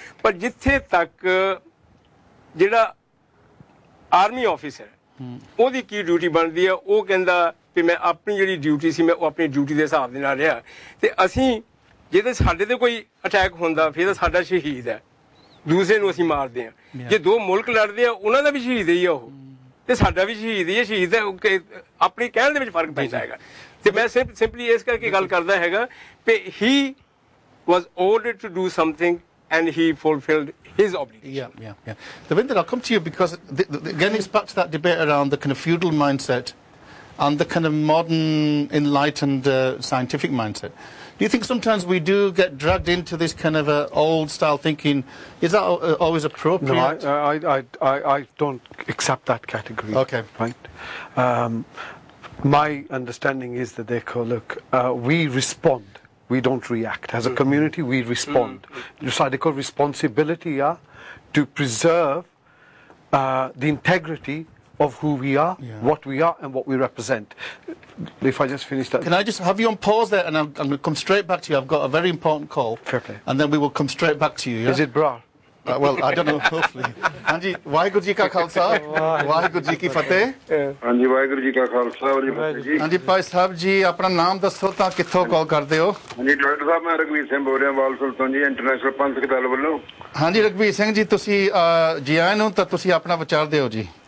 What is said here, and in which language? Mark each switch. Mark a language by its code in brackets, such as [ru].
[pa] ਪਰ ਜਿੱਥੇ ਤੱਕ ਜਿਹੜਾ ਆਰਮੀ ਆਫਿਸਰ ਉਹਦੀ ਕੀ ਡਿਊਟੀ ਬਣਦੀ ਆ, ਉਹ ਕਹਿੰਦਾ ਵੀ ਮੈਂ ਆਪਣੀ ਜਿਹੜੀ ਡਿਊਟੀ ਸੀ ਮੈਂ ਉਹ ਆਪਣੀ ਡਿਊਟੀ ਦੇ ਹਿਸਾਬ ਦੇ ਨਾਲ ਰਿਹਾ। ਤੇ ਅਸੀਂ ਜੇ ਤਾਂ ਸਾਡੇ ਤੇ ਕੋਈ ਅਟੈਕ ਹੁੰਦਾ ਫਿਰ ਤਾਂ ਸਾਡਾ ਸ਼ਹੀਦ ਹੈ, ਦੂਸਰੇ ਨੂੰ ਅਸੀਂ ਮਾਰਦੇ ਹਾਂ। ਜੇ ਦੋ ਮੁਲਕ ਲੜਦੇ ਆ ਉਹਨਾਂ ਦਾ ਵੀ ਸ਼ਹੀਦ ਹੀ ਆ ਉਹ। ਤੇ ਸਾਡਾ ਵੀ ਸ਼ਹੀਦ ਹੀ ਹੈ, ਸ਼ਹੀਦ ਹੈ ਆਪਣੀ ਕਹਿਣ ਦੇ ਵਿੱਚ ਫਰਕ ਪੈਂਦਾ ਹੈਗਾ। ਤੇ ਮੈਂ ਸਿੰਪਲੀ ਇਸ ਕਰਕੇ ਗੱਲ ਕਰਦਾ ਹੈਗਾ ਕਿ [en] he was ordered to do something and he fulfilled his obligation. Yeah. Devinder, I'll come to you because again it's back to that debate around the kind of feudal mindset and the kind of modern, enlightened, scientific mindset. Do you think sometimes we do get dragged into this kind of old-style thinking? Is that always appropriate? No, I don't accept that category. Okay. Right. My understanding is that they call, look, we respond. We don't react. As a community, we respond. So they call responsibility to preserve the integrity of who we are, what we are, and what we represent. If I just finish that. Can I just have you on pause there, and I'm going to come straight back to you. I've got a very important call. Fair play. And then we will come straight back to you. Yeah? Is it Brar? Well, I don't know, hopefully. [pa] ਹਾਂਜੀ ਵਾਹਿਗੁਰੂ ਜੀ ਕਾ ਖਾਲਸਾ ਵਾਹਿਗੁਰੂ ਜੀ ਕੀ ਫਤਿਹ। ਹਾਂਜੀ ਵਾਹਿਗੁਰੂ ਜੀ ਕਾ ਖਾਲਸਾ ਵਾਹਿਗੁਰੂ ਜੀ ਕੀ ਫਤਿਹ ਜੀ। ਹਾਂਜੀ ਭਾਈ ਸਾਹਿਬ ਜੀ ਆਪਣਾ ਨਾਮ ਦੱਸੋ ਤਾਂ ਕਿੱਥੋਂ ਕਾਲ ਕਰਦੇ ਹੋ? ਹਾਂਜੀ ਡਾਕਟਰ ਸਾਹਿਬ ਮੈਂ ਰਘਵੀਰ ਸਿੰਘ ਬੋਲ ਰਿਹਾ ਵਾਲਸਲ ਤੋਂ ਜੀ ਇੰਟਰਨੈਸ਼ਨਲ ਪੰਥਕ ਦਲ ਵੱਲੋਂ। ਹਾਂਜੀ ਰਘਵੀਰ ਸਿੰਘ ਜੀ ਤੁਸੀਂ ਜੀ ਆਇਆਂ ਨੂੰ ਤਾਂ ਤੁਸੀਂ ਆਪਣਾ ਵਿਚਾਰ ਦਿਓ ਜੀ।